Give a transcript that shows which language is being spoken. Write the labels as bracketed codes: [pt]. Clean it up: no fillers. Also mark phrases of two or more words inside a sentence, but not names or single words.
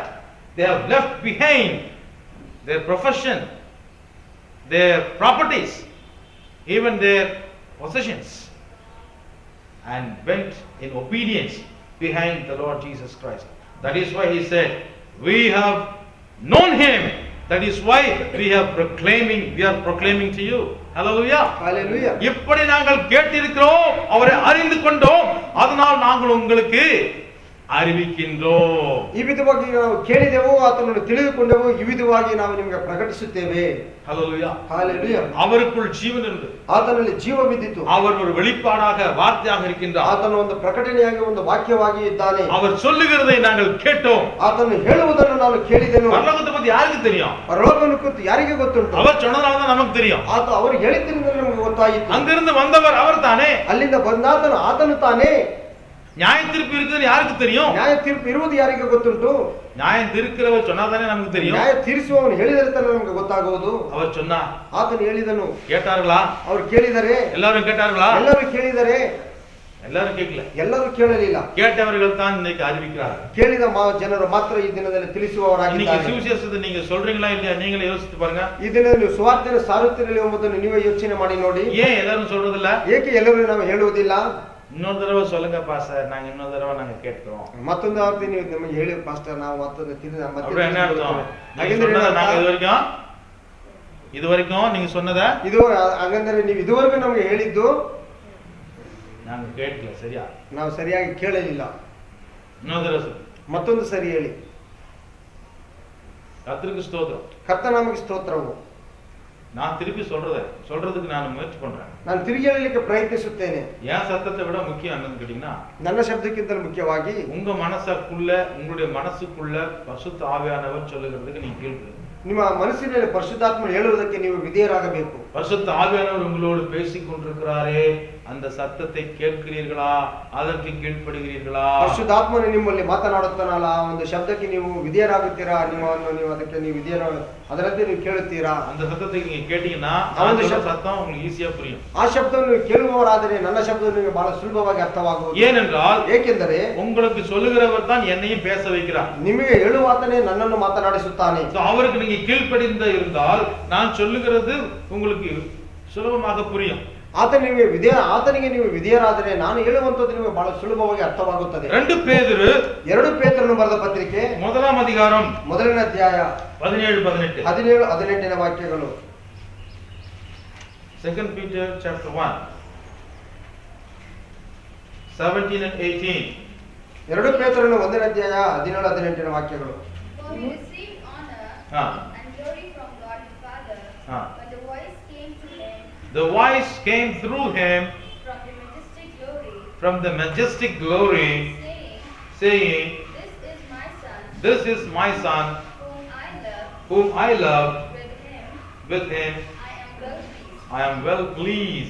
[en] They have left behind their profession, their properties, even their possessions, and went in obedience behind the Lord Jesus Christ. That is why he said, we have known him. That is why we are proclaiming to you. Hallelujah. Hallelujah. [ta] இப்படி நாங்கள் கேட்டிருக்கிறோம், அவரை அறிந்து கொண்டோம், அதனால் நாங்கள் உங்களுக்கு அறிவிக்கின்றோம். [kn] ಈ ವಿಧವಾಗಿ ನಾವು ಕೇಳಿದೆವು, ಆತನನ್ನು ತಿಳಿದುಕೊಂಡೆವು, ಈ ವಿಧವಾಗಿ ನಾವು ನಿಮಗೆ ಪ್ರಕಟಿಸುತ್ತೇವೆ. Hallelujah. Hallelujah. [ta] அவருக்குள் ஜீவன் இருந்தது, [kn] ಆತನಲ್ಲಿ ಜೀವವಿದ್ದಿತು, [ta] அவர் ஒரு வெளிப்பாடாக வார்த்தையாக இருக்கின்றார், [kn] ಆತನು ಒಂದು ಪ್ರಕಟಣೆಯಾಗಿ ಒಂದು ವಾಕ್ಯವಾಗಿ ಇದ್ದಾನೆ, [ta] அவர் சொல்லுகிறதை நாங்கள் கேட்டோம், [kn] ಆತನು ಹೇಳುವುದನ್ನು ನಾನು ಕೇಳಿದೆನು. [ta] பரலோகத்தை பத்தி ಯಾರಿಗೆ தெரியும்? [kn] ಪರಲೋಕವನ್ನು ಕುರಿತು ಯಾರಿಗೆ ಗೊತ್ತುಂಟು? [ta] அவர் சொன்னதால தான் நமக்கு தெரியும். [kn] ಅವರು ಹೇಳಿದ್ದರಿಂದ ನಮಗೆ ಗೊತ್ತಾಯಿತು. [ta] அங்கிருந்து வந்தவர் அவர் தானே, [kn] ಅಲ್ಲಿಂದ ಬಂದಾತನು ಆತನು ತಾನೇ. [ta] நியாய தீர்ப்பு இருக்குது யாருக்கு தெரியும்? [kn] ನ್ಯಾಯ ತೀರ್ಪು ಇರುವುದು ಯಾರಿಗೆ ಗೊತ್ತುಂಟು? [ta] நியாயம் தீர்க்கிறவர் சொன்னாதானே நமக்கு தெரியும். [kn] ನ್ಯಾಯ ತೀರಿಸುವವನು ಹೇಳಿದರೆ ತಾನೇ ನಮಗೆ ಗೊತ್ತಾಗುವುದು. [ta] அவர் சொன்னா, [kn] ಆತನು ಹೇಳಿದನು. [ta] கேட்டார்களா? [kn] ಅವರು ಕೇಳಿದರೆ? [ta] எல்லாரும் கேட்டார்களா? [kn] ಎಲ್ಲರೂ ಕೇಳಿದರೆ? [ta] எல்லாரும் கேட்கல, [kn] ಎಲ್ಲರೂ ಕೇಳಲಿಲ್ಲ. [ta] கேட்டவர்கள் தான் இன்னைக்கு அறிவிக்கிறார்கள். [kn] ಕೇಳಿದ ಜನರು ಮಾತ್ರ ಈ ದಿನದಲ್ಲಿ ತಿಳಿಸುವವರಾಗಿದ್ದಾರೆ. [ta] இன்னைக்கு சுவிசேஷத்தை நீங்க சொல்றீங்களா இல்லையா? நீங்களே யோசித்து பாருங்க. [kn] ಈ ದಿನ ನೀವು ಸುವಾರ್ತೆಯನ್ನು ಸಾರುತ್ತೀರಲ್ಲ ಎಂಬುದನ್ನು ನೀವೇ ಯೋಚನೆ ಮಾಡಿ ನೋಡಿ. [ta] ஏன் எல்லாரும் சொல்றதில்ல? [kn] ಏಕೆ ಎಲ್ಲರೂ ನಾವು ಹೇಳುವುದಿಲ್ಲ? [ta] இன்னொரு தடவை சொல்லுங்க பாஸ்டர், நாங்க இன்னொரு தடவை நாங்க கேட்கிறோம். [kn] ಮತ್ತೊಂದು ಅವಧಿ ನೀವು ನಮಗೆ ಹೇಳಿ ಪಾಸ್ಟರ್, ನಾವು ಮತ್ತೊಂದು ತಿಳಿದ [ta] அப்படி என்ன அர்த்தம்? நாங்க இது வரைக்கும் நீங்க சொன்னத [kn] ಇದು ಹಾಗಂದ್ರೆ ನೀವು ಇದುವರೆಗೂ ನಮಗೆ ಹೇಳಿದ್ದು [ta] நாங்க கேட்கல, சரியா? [kn] ನಾವು ಸರಿಯಾಗಿ ಕೇಳಲಿಲ್ಲ. [ta] இன்னொரு தடவை சொல்லு. [kn] ಮತ್ತೊಂದು ಸರಿ ಹೇಳಿ. [ta] கர்த்தருக்கு ஸ்தோத்திரம். [kn] ಕರ್ತನಾಮಕ್ಕೆ ಸ್ತೋತ್ರವು. [ta] நான் திருப்பி சொல்றதுக்கு நான் முயற்சி பண்றேன். [kn] ನಾನು ತಿರುಗಿ ಹೇಳಲಿಕ್ಕೆ ಪ್ರಯತ್ನಿಸುತ್ತೇನೆ. [ta] ஏன் சத்தத்தை விட முக்கியம் என்னன்னு கேட்டீங்கன்னா, [kn] ನನ್ನ ಶಬ್ದಕ್ಕಿಂತ ಮುಖ್ಯವಾಗಿ [ta] உங்க மனசுக்குள்ள, உங்களுடைய மனசுக்குள்ள பரிசுத்த ஆவியானவர் சொல்லுகிறதுக்கு நீங்க கீழ்ப்படிங்க. [kn] ನಿಮ್ಮ ಮನಸ್ಸಿನಲ್ಲಿ ಪರಿಶುದ್ಧಾತ್ಮ ಹೇಳುವುದಕ್ಕೆ ನೀವು ವಿಧೇಯರಾಗಬೇಕು. [ta] பரிசுத்த ஆவியானவர் உங்களோடு பேசிக் கொண்டிருக்கிறாரே, அந்த சத்தத்தை கேட்கிறீர்களா? அதற்கு கீழ்ப்படுகிறீர்களா? [kn] ಪರಿಶುದ್ಧಾತ್ಮನು ನಿಮ್ಮಲ್ಲಿ ಮಾತನಾಡುತ್ತಾನಲ್ಲ, ಆ ಒಂದು ಶಬ್ದಕ್ಕೆ ನೀವು ವಿಧೇಯರಾಗುತ್ತೀರಾ? ನೀವು ಅದಕ್ಕೆ ನೀವು ಅದರಂತೆ ನೀವು ಕೇಳುತ್ತೀರಾ? [ta] அந்த சத்தத்தை நீங்க கேட்டீங்கன்னா சத்தம் உங்களுக்கு ஈஸியா புரியும். [kn] ಆ ಶಬ್ದವನ್ನು ಕೇಳುವವರಾದರೆ ನನ್ನ ಶಬ್ದ ನಿಮಗೆ ಬಹಳ ಸುಲಭವಾಗಿ ಅರ್ಥವಾಗುವುದು. [ta] ஏனென்றால் [kn] ಏಕೆಂದರೆ [ta] உங்களுக்கு சொல்லுகிறவர் தான் என்னையும் பேச வைக்கிறார். [kn] ನಿಮಗೆ ಹೇಳುವಾತನೇ ನನ್ನನ್ನು ಮಾತನಾಡಿಸುತ್ತಾನೆ. [ta] அவருக்கு நீங்க கீழ்ப்படிந்து இருந்தால் நான் சொல்லுகிறது உங்களுக்கு சுலபமாக புரியும். [kn] ಆತನಿಗೆ ನೀವು ವಿಧೇಯರಾದರೆ ನಾನು ಹೇಳುವಂತದ್ದು ನಿಮಗೆ ಬಹಳ ಸುಲಭವಾಗಿ ಅರ್ಥವಾಗುತ್ತದೆ. 2 ಪೇತ್ರನು ಬರೆದ ಪತ್ರಿಕೆ 1ನೇ ಅಧಿಕಾರಂ 1ನೇ ಅಧ್ಯಾಯ 17-18 ವಾಕ್ಯಗಳು. [en] 2 Peter chapter 1 17 and 18. [kn] 2 ಪೇತ್ರನ 1ನೇ ಅಧ್ಯಾಯ 17-18 ವಾಕ್ಯಗಳು. [en] And glory from God the Father, when the voice came through him from the majestic glory, saying, this is my son, whom I love, with him I am well pleased.